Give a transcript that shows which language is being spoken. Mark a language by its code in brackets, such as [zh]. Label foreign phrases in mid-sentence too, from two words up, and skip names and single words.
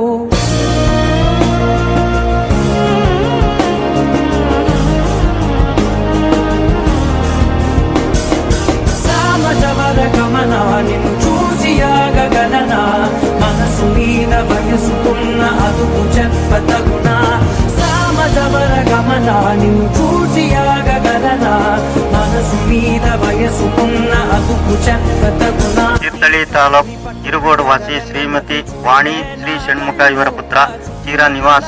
[te] గమన నిన్ను చూసి ఆగగలనా, మనసు మీద వయసుకున్న అదుపు చెప్పతగునా. సామజవర గమన నిన్ను చూసి ఆగగలనా, మనసు మీద వయసుకున్న అదుకు చక్కతగుణ. [kn] ತೀರ್ಥಹಳ್ಳಿ ತಾಲೂಕು ಇರುಗೋಡು ವಾಸಿ ಶ್ರೀಮತಿ ವಾಣಿ ಶ್ರೀ ಷಣ್ಮುಖ ಇವರ ಪುತ್ರ ಚಿರ ನಿವಾಸ.